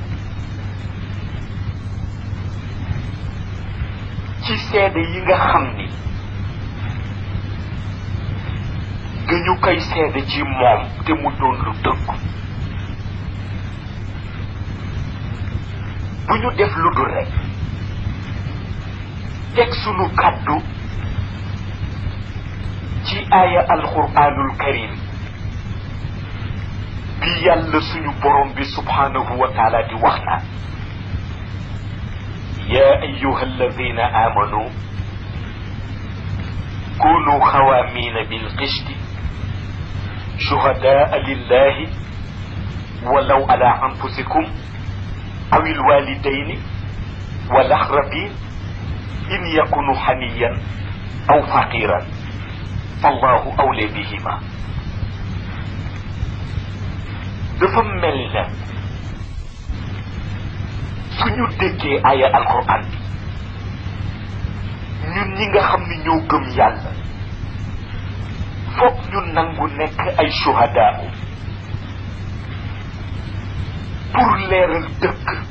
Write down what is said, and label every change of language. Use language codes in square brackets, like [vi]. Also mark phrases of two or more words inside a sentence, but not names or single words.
[wo] ci seede yi nga xam ni dañu koy seede ci moom te mu doon lu dëgg bu ñu def lu dul rek teg sunu kàddu ci aaya [ar] القرآن الكريم [wo] bi yàlla suñu borom bi [ar] سبحانه وتعالى [wo] di wax naan [ar] يا أيها الذين آمنوا كونوا خوامين بالقسط شهداء لله ولو على أنفسكم أو الوالدين والأقربين إن يكونوا حنيا أو فقيرا فالله أولى بهما [wo] dafa mel na suñu déggee [ar] آية القرآن [wo] bi ñun ñi nga xam ni ñoo gëm yàlla foog ñu nangu nekk ay shuhadaa pour leeral dëkk